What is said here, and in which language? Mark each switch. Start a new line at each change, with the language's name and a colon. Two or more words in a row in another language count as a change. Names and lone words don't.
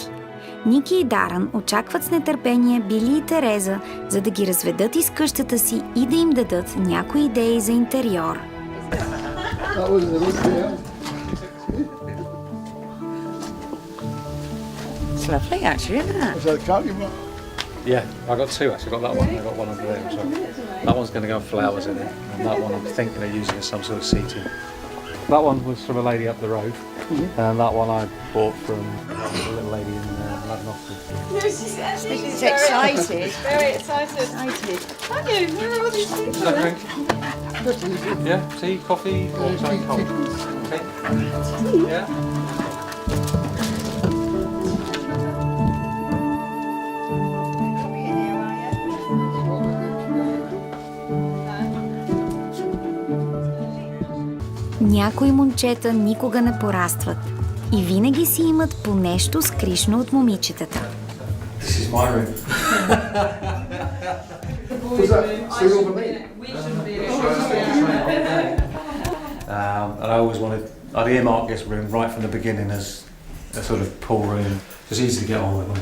Bulgarian: Ники и Дарен очакват с нетърпение Били и Тереза, за да ги разведат из къщата си и да им дадат някои идеи за интериор.
English: It's lovely actually, isn't it? Is that a cat you bought? yeah, I got 2 actually. I got that one. I got one under there. So that one's going to go with flowers in it, and that one I'm thinking of using as some sort of seating. That one was from a lady up the road, and that one I bought from a little lady in London. She's excited. Very excited. Aren't you? Is that drink? Yeah, tea, coffee, or something cold? Okay. Yeah.
Bulgarian: Някои момчета никога не порастват и винаги си имат по нещо скришно от момичетата.
English: This is my room. Was that stay over me? And I always I'd earmark this room right from the beginning as a sort of pool room. It's easy to get on with.